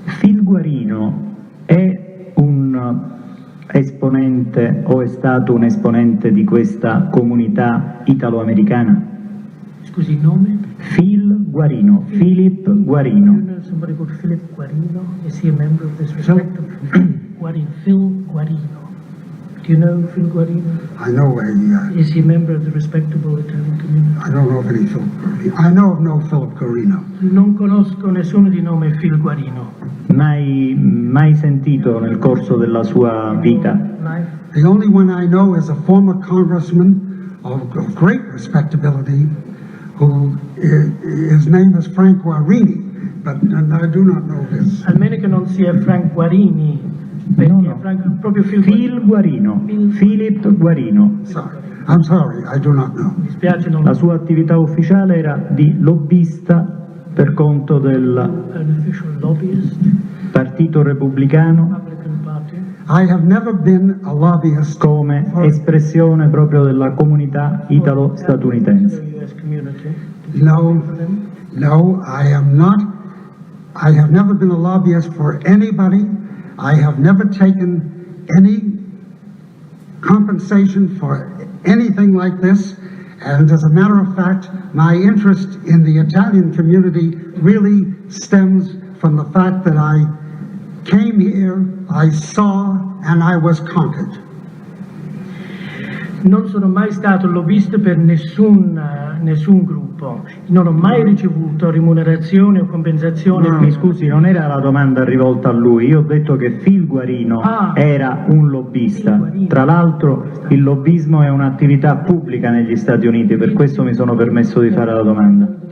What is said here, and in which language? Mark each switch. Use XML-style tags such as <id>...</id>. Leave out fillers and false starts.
<it>Phil Guarino è un esponente o è stato un esponente di questa comunità italo-americana? Scusi, il nome? Phil Guarino, Philip Guarino.</it> <en>Do you know somebody called Philip Guarino? Is he a member of this respectable Guarino? Phil Guarino. Do you know Phil Guarino? I know Is he a member of the respectable Italian community? I don't know of any Philip Guarino. I know of no Philip Guarino.</en> <it>Non conosco nessuno di nome Phil Guarino. Mai sentito nel corso della sua vita?</it> <en>The only one I know is a former congressman of great respectability who his name is Frank Guarini, but I do not know this.</en> <it>Almeno che non sia Frank Guarini, perché No, no. proprio Phil Guarino, Philip Guarino.</it> <en>Sorry. I'm sorry, I do not know.</en> <it>Mi dispiace, non La sua attività ufficiale era di lobbista per conto del</it> <en>an official lobbyist,</en> <it>Partito Repubblicano</it> <en>Republican Party. I have never been a lobbyist</en> <it>come espressione proprio della comunità italo-statunitense.</it> <en>US community. No, no, I am not. I have never been a lobbyist for anybody. I have never taken any compensation for anything like this. And as a matter of fact, my interest in the Italian community really stems from the fact that I came here, I saw, and I was conquered.</en> <it>Non sono mai stato lobbyista per nessun gruppo, non ho mai ricevuto remunerazione o compensazione. Mi scusi, non era la domanda rivolta a lui, io ho detto che Phil Guarino era un lobbista. Tra l'altro il lobbismo è un'attività pubblica negli Stati Uniti, per questo mi sono permesso di fare la domanda.</it>